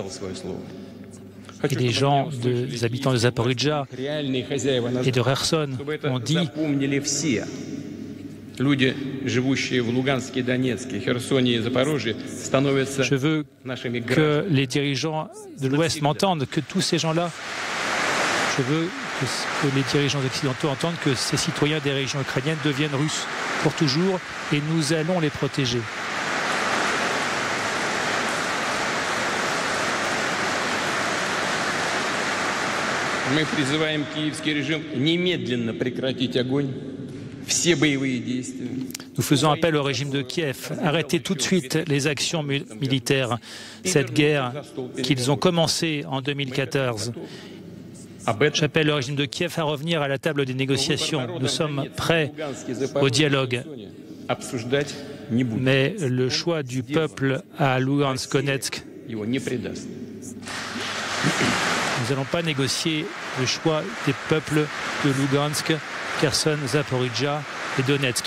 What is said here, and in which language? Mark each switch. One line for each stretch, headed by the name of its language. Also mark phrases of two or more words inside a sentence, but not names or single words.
French: Et les gens, les habitants de Zaporijjia et de Kherson ont dit je veux que les dirigeants de l'Ouest m'entendent, que tous ces gens-là, je veux que les dirigeants occidentaux entendent que ces citoyens des régions ukrainiennes deviennent russes pour toujours, et nous allons les protéger.
Russian: Мы призываем киевский режим немедленно прекратить огонь.
French: Nous faisons appel au régime de Kiev. Arrêtez tout de suite les actions militaires. Cette guerre qu'ils ont commencée en 2014. J'appelle le régime de Kiev à revenir à la table des négociations. Nous sommes prêts au dialogue. Mais le choix du peuple à Luhansk-Donetsk, nous n'allons pas négocier le choix des peuples de Lugansk, Kherson, Zaporijjia et Donetsk.